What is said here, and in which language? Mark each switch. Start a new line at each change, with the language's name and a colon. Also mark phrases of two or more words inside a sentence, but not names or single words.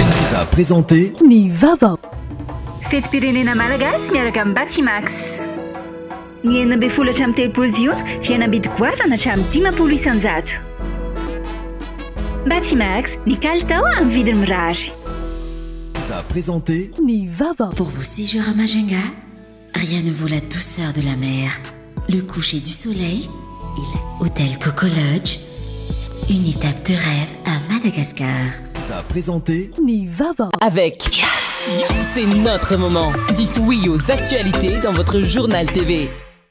French: a présenté
Malagasy: Ny Vaovao Fetim-pirenena malagasy miaraka amin'ny Batimax ny 12 hatramin'ny 13 jiona fihenam-bidy goavana hatramin'ny 10 isanjato. Batimax ny kalitao amin'ny vidiny mirary.
French: A présenté Ny Vaovao. Pour vos séjours à Majunga, rien ne vaut la douceur de la mer, le coucher du soleil et l'hôtel Coco Lodge, une étape de rêve à Madagascar. A présenté Ny Vaovao. Avec Yes, c'est notre moment. Dites oui aux actualités dans votre journal TV.